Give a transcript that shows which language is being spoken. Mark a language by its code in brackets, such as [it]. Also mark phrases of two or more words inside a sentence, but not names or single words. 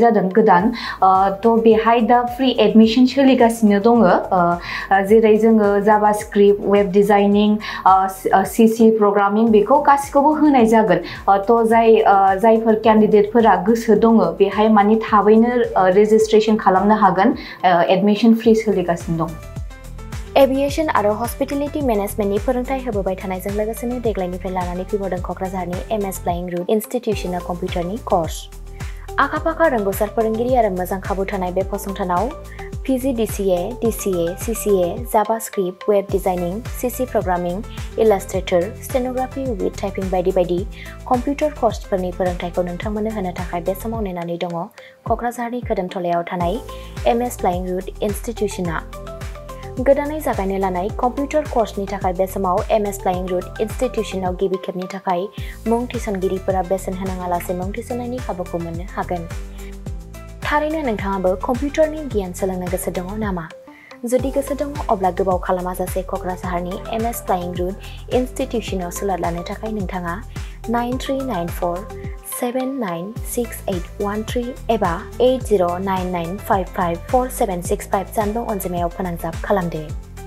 [brx] जादों गोदान तो बेहाय दा [en] free admission [brx] सोलिगासिनो दङ जेरै जोङो [en] JavaScript web designing CC programming [brx] बेखौ गासिखौबो होनाय जागोन तो जायफोर कैंडिडेटफोरा गोसो दङ बेहाय माने थाबैनो रेजिस्ट्रेशन खालामनो हागोन [en] admission free [brx] सोलिगासिनो दं एविएशन आरो [en] hospitality managementni [brx] फोरोंथाय होबोबाय थानायजों लोगोसेनो देग्लायनिफ्राय लानानै फैबावदों क'क्राझारनि एमएस फ्लाइंग रुट इन्स्टिट्यूशना कम्पिउटारनि कोर्स आखा-फाखा रोंगौसार फोरोंगिरि आरो मोजां खाबु थानाय बे फसंथानाव PGDCA, [en] DCA, CCA, JavaScript, Web Designing, CC Programming, Illustrator, Stenography with Typing [brx] बायदि बायदि कम्पिउटार कोर्सफोरनि फोरोंथायखौ नोंथांमोननो होनो थाखाय बे समाव नेनानै दङ क'क्राझारनि खोदोमथलायाव थानाय एमएस फ्लाइंग रुट इन्स्टिट्यूशना गोदानै जागायनो लानाय कम्पिउटार कोर्सनि थाखाय बे समाव एमएस फ्लाइंग रुट इन्स्टिट्यूशनाव गिबि खेबनि थाखाय मुं थिसनगिरिफोरा बेसेन होनाङालासे मुं थिसननायनि खाबुखौ मोननो हागोन थारैनो नोंथाङाबो कम्पिउटारनि गियान सोलोंनो गोसो दङ नामा जुदि गोसो दङ अब्ला गोबाव खालामाजासे क'क्राझारनि एमएस फ्लाइंग रुट इन्स्टिट्यूशनाव सोलोंनो लानो थाखाय नोंथाङा 9394796813 एबा 8099554765 जानबुं अनजिमायाव फोनांजाब खालामदो